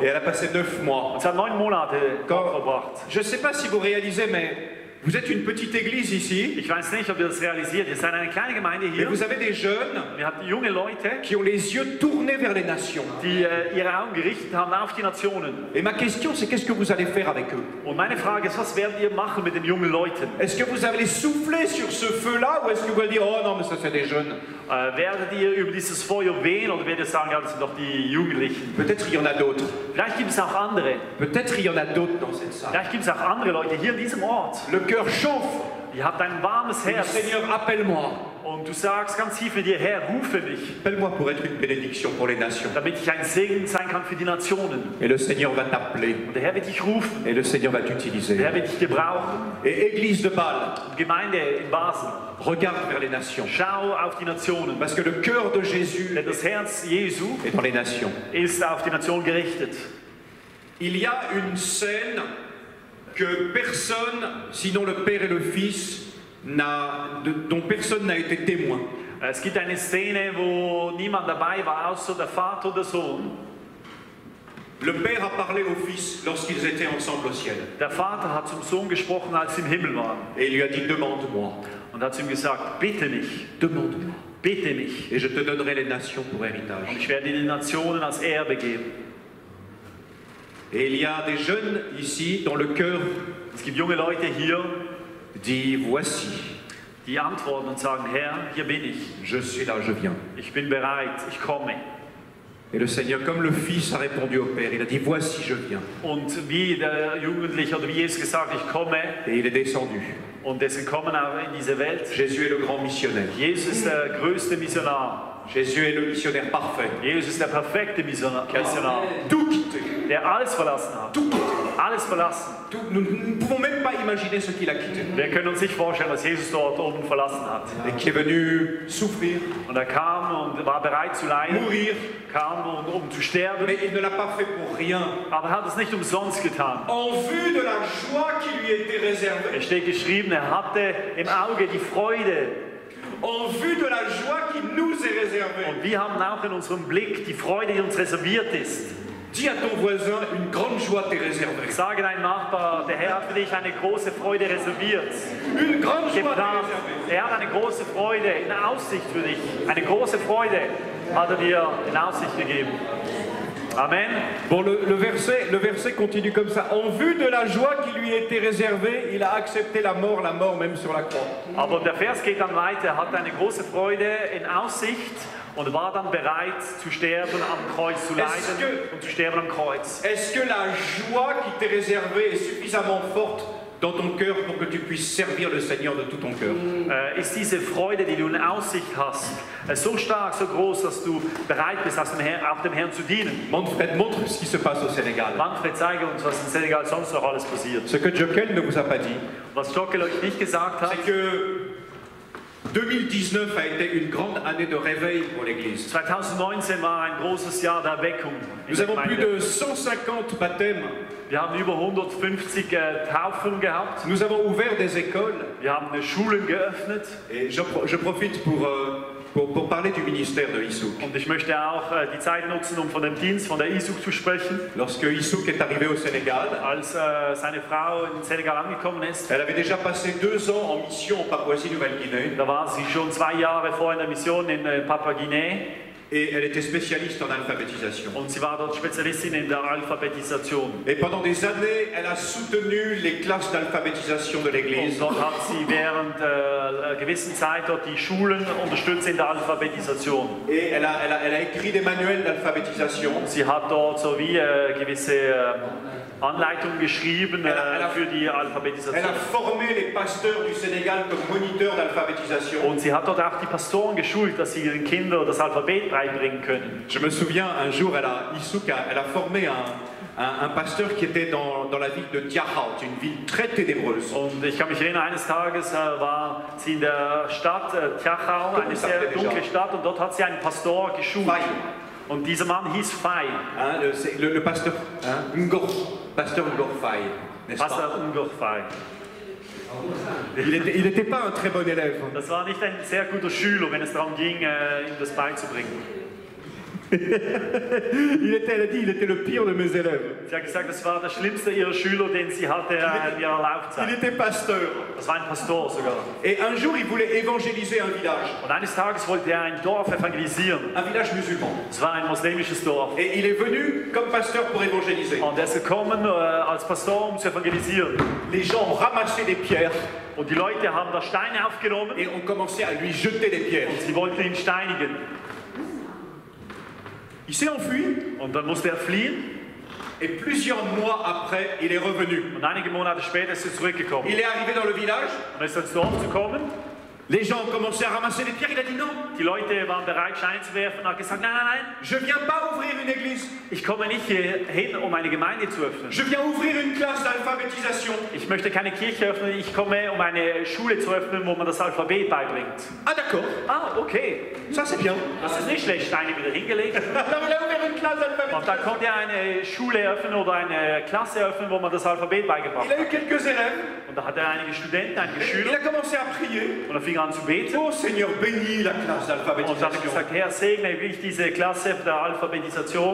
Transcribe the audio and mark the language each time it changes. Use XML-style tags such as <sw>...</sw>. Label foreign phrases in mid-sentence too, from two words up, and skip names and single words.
<fr>Et elle a passé 9 mois.</fr> <de>Und sie hat 9 Monate dort verbracht.</de> <fr>Je ne sais pas si vous réalisez, mais vous êtes une petite église ici,</fr> <de>Ich weiß nicht, ob ihr das realisiert. Wir sind eine kleine Gemeinde</de> <fr>et</fr> <de>hier.</de> <fr>vous avez des jeunes</fr> <de>Wir hatten junge Leute,</de> <fr>qui ont les yeux tournés vers les nations.</fr> <de>die ihre Augen gerichtet haben auf die Nationen.</de> <fr>Et ma question, c'est qu'est-ce que vous allez faire avec eux?</fr> <de>Und meine Frage ist, was werdet ihr machen mit den jungen Leuten?</de> <fr>Est-ce que vous allez souffler sur ce feu-là ou est-ce que vous allez dire, oh non, mais ça c'est des jeunes?</fr> <de>Werdet ihr über dieses Feuer wehen oder werdet ihr sagen, ja, das sind doch die Jugendlichen?</de> <fr>Peut-être il y en a d'autres.</fr> <de>Vielleicht gibt es auch andere.</de> <fr>Peut-être il y en a d'autres dans cette salle.</fr> <de>Vielleicht gibt es auch andere Leute hier in diesem Ort.</de> <fr>Le cœur chauffe.</fr> <de>Ihr habt ein warmes</de> <fr>Le</fr> <de>Herz.</de> <fr>Seigneur, appelle-moi.</fr> <de>Und du sagst ganz tief in dir, Herr, rufe mich,</de> <fr>Appelle-moi pour être une bénédiction pour les nations.</fr> <de>damit ich ein Segen sein kann für die Nationen.</de> <fr>Et le Seigneur va t'appeler.</fr> <de>Und der Herr wird dich rufen.</de> <fr>Et le Seigneur va</fr> <de>Der</de> <fr>t'utiliser.</fr> <de>Herr wird dich gebrauchen.</de> <fr>Et Église de Bâle,</fr> <de>Gemeinde in Basel,</de> <fr>regarde vers les nations.</fr> <de>schau auf die Nationen.</de> <fr>Parce que le cœur de Jésus</fr> <de>Denn das Herz Jesu</de> <fr>est dans les nations.</fr> <de>ist auf die Nation gerichtet.</de> <fr>Il y a une scène que personne, sinon le Père et le Fils, dont personne n'a été témoin.</fr> <de>Es gibt eine Szene, wo niemand dabei war, außer der Vater und der Sohn.</de> <fr>Le Père a parlé au Fils lorsqu'ils étaient ensemble au ciel.</fr> <de>Der Vater hat zum Sohn gesprochen, als sie im Himmel waren.</de> <fr>Et il lui a dit, demande-moi,</fr> <de>Und hat zu ihm gesagt, bitte mich,</de> <fr>demande-moi.</fr> <de>bitte mich.</de> <fr>Et je te donnerai les nations pour</fr> <de>Und</de> <fr>héritage.</fr> <de>ich werde dir die Nationen als Erbe geben.</de> <fr>Et il y a des jeunes ici, dont le cœur</fr> <de>Es gibt junge Leute hier,</de> <fr>dit, voici,</fr> <de>die antworten und sagen, Herr, hier bin ich.</de> <fr>je suis là, je viens.</fr> <de>Ich bin bereit, ich komme.</de> <fr>Et le Seigneur, comme le Fils a répondu au Père, il a dit, voici, je viens.</fr> <de>Und wie der Jugendliche oder wie Jesus gesagt, ich komme.</de> <fr>Et il est descendu.</fr> <de>Und es ist gekommen auch in diese Welt.</de> <fr>Jésus est le grand missionnaire.</fr> <de>Jesus ist der größte Missionar.</de> <fr>Jésus est le missionnaire parfait.</fr> <de>Jesus ist der perfekte Missionar,</de> <fr>Tout quitté.</fr> <de>der alles verlassen hat.</de> <fr>Tout quitté.</fr> <de>Alles verlassen.</de> <fr>Nous ne pouvons même pas imaginer ce qu'il a quitté.</fr> <de>Wir können uns nicht vorstellen, was Jesus dort oben verlassen hat.</de> <fr>Et qui est venu souffrir,</fr> <de>Und er kam und war bereit zu leiden,</de> <fr>mourir,</fr> <de>kam um zu sterben,</de> <fr>mais il ne l'a pas fait pour rien.</fr> <de>aber er hat es nicht umsonst getan.</de> <fr>En vue de la joie qui lui était réservée.</fr> <de>Es steht geschrieben, er hatte im Auge die Freude.</de> <fr>En vue de la joie qui nous est réservée.</fr> <de>Und wir haben auch in unserem Blick die Freude, die uns reserviert ist.</de> <fr>Dis à ton voisin, une grande joie t'est réservée.</fr> <de>Sage deinem Nachbar, der Herr hat für dich eine große Freude reserviert.</de> <fr>Une grande joie t'est</fr> <de>Geplant.</de> <fr>réservée.</fr> <de>Er hat eine große Freude in Aussicht für dich. Eine große Freude hat er dir in Aussicht gegeben. Amen.</de> <fr>Bon, le verset continue comme ça. En vue de la joie qui lui était réservée, il a accepté la mort même sur la croix.</fr> <de>Aber der Vers geht dann weiter. Er hat eine große Freude in Aussicht und war dann bereit zu sterben am Kreuz, zu leiden und zu sterben am Kreuz.</de> <fr>Est-ce que la joie qui t'est réservée est suffisamment forte dans ton cœur pour que tu puisses servir le Seigneur de tout ton cœur?</fr> <de>Ist diese Freude, die du in Aussicht hast, so stark, so groß, dass du bereit bist, auch dem Herrn zu dienen?</de> <fr>Manfred, montre ce qui se passe au Sénégal.</fr> <de>Manfred, zeige uns, was in Senegal sonst noch alles passiert.</de> <fr>Ce que Jokel ne vous a pas dit,</fr> <de>Was Jokel euch nicht gesagt hat,</de> <fr>c'est que 2019 a été une grande année de réveil pour l'Église.</fr> <de>2019 war ein großes Jahr der Erweckung.</de> <fr>Nous avons plus de 150 baptêmes.</fr> <de>Wir haben über 150 Taufen gehabt.</de> <fr>Nous avons ouvert des écoles.</fr> <de>Wir haben Schulen geöffnet.</de> <fr>Et je profite pour pour parler du ministère de Issouk.</fr> <de>Und ich möchte auch die Zeit nutzen, um von dem Dienst von der Issouk zu sprechen.</de> <fr>Lorsque Issouk est arrivé au Sénégal,</fr> <de>als seine Frau in Senegal angekommen ist,</de> <fr>elle avait déjà passé 2 ans en mission en Papouasie-Nouvelle-Guinée.</fr> <de>Da war sie schon 2 Jahre vor in der Mission in Papua-Guinea.</de> <fr>Et elle était spécialiste en alphabétisation.</fr> <de>Und sie war dort Spezialistin in der Alphabetisation.</de> <fr>Et pendant des années, elle a soutenu les classes d'alphabétisation de l'Église.</fr> <de>Und dort hat sie während gewissen Zeit dort die Schulen unterstützt in der Alphabetisation.</de> <fr>Et elle a écrit des manuels d'alphabétisation.</fr> <de>Sie hat dort so wie gewisse Anleitungen geschrieben für die Alphabetisation.</de> <fr>Elle a formé les pasteurs du Sénégal comme moniteurs d'alphabétisation.</fr> <de>Und sie hat dort auch die Pastoren geschult, dass sie ihren Kindern das Alphabet beibringen können.</de> <fr>Je me souviens, un jour, Issouk a formé un pasteur qui était dans la ville de Tiahout, une ville très ténébreuse.</fr> <de>Und ich kann mich erinnern, eines Tages war sie in der Stadt Tiahout, eine sehr dunkle Stadt, und dort hat sie einen Pastor geschult. Und dieser Mann hieß Fai.</de> <fr>Le pasteur Pasteur Ngor Fai, n'est-ce pas?</fr> <de>Pastor Ngor Fai.</de> <fr>Il n'était pas un très bon élève.</fr> <de>Das war nicht ein sehr guter Schüler, wenn es darum ging, ihm das beizubringen.</de> <fr>Elle a dit, il était le pire de mes élèves.</fr> <de>Sie hat gesagt, das war der schlimmste ihrer Schüler, den sie hatte in ihrer Laufzeit.</de> <fr>Il était pasteur.</fr> <de>Das war ein Pastor sogar.</de> <fr>Et un jour, il voulait évangéliser un village.</fr> <de>Und eines Tages wollte er ein Dorf evangelisieren.</de> <fr>Un village musulman.</fr> <de>Es war ein muslimisches Dorf.</de> <fr>Et il est venu comme pasteur pour évangéliser.</fr> <de>Und er ist gekommen als Pastor, um zu evangelisieren.</de> <fr>Les gens ont ramassé des pierres.</fr> <de>Und die Leute haben da Steine aufgenommen.</de> <fr>Et ont commencé à lui jeter des pierres.</fr> <de>Und sie wollten ihn steinigen.</de> <fr>Il s'est enfui.</fr> <de>Und dann musste er fliehen.</de> <fr>Et plusieurs mois après, il est revenu.</fr> <de>Und einige Monate später ist er zurückgekommen.</de> <fr>Il est arrivé dans le village.</fr> <de>Und ist ins Dorf gekommen.</de> <fr>Les gens ont commencé à ramasser les pierres. Il a dit non.</fr> <de>Die Leute waren bereit, Steine zu werfen, und hat gesagt, nein, nein, nein.</de> <fr>Je viens pas ouvrir une église.</fr> <de>Ich komme nicht hier hin, um eine Gemeinde zu öffnen.</de> <fr>Je viens ouvrir une classe d'alphabétisation.</fr> <de>Ich möchte keine Kirche öffnen, ich komme, um eine Schule zu öffnen, wo man das Alphabet beibringt.</de> <fr>Ah, d'accord.</fr> <de>Ah, okay.</de> <fr>Ça, c'est bien.</fr> <de>Das ist nicht schlecht, Steine wieder hingelegt. Und dann konnte er eine Schule öffnen oder eine Klasse öffnen, wo man das Alphabet beigebracht</de> <fr>Il a eu</fr> <de>hat.</de> <fr>quelques élèves.</fr> <de>Und da hatte er einige Studenten, einige</de> <fr>Il</fr> <de>Schüler.</de> <fr>a commencé à prier.</fr> <de>Und er fing an zu beten.</de> <fr>Oh Seigneur, bénis la classe</fr> <de>Und dann hat er</de> <fr>d'alphabétisation.</fr> <de>gesagt, Herr, segne wirklich diese Klasse der Alphabetisation.</de>